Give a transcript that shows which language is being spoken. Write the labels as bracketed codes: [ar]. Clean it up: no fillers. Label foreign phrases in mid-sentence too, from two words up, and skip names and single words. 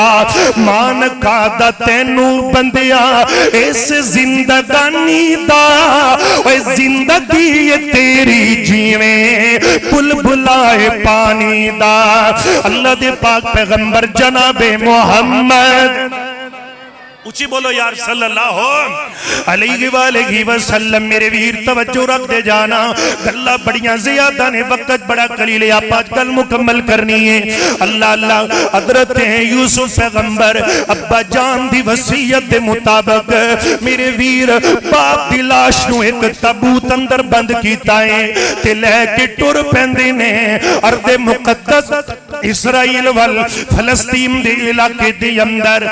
[pa] مان کا دا تینوں بندیا اس زندگانی دا، زندگی تیری جیوے بلبلائے پانی دا. اللہ دے پاک پیغمبر جنابِ محمد اچی بولو یار [ar] صلى الله عليه وسلم. [pa] میرے ویر توجہ رکھ دے جانا، گلاں بڑیاں زیادہ نیں، وقت بڑا قلیل ہے، آپ اج گل مکمل کرنی ہے. اللہ اللہ حضرت یوسف پیغمبر ابا جان دی وصیت کے مطابق میرے ویر باپ دی لاش نوں ایک تابوت اندر بند کیتا ہے تے لے کے ٹر پیندے نیں ارضِ مقدس اسرائیل ول فلسطین دے علاقے دے اندر.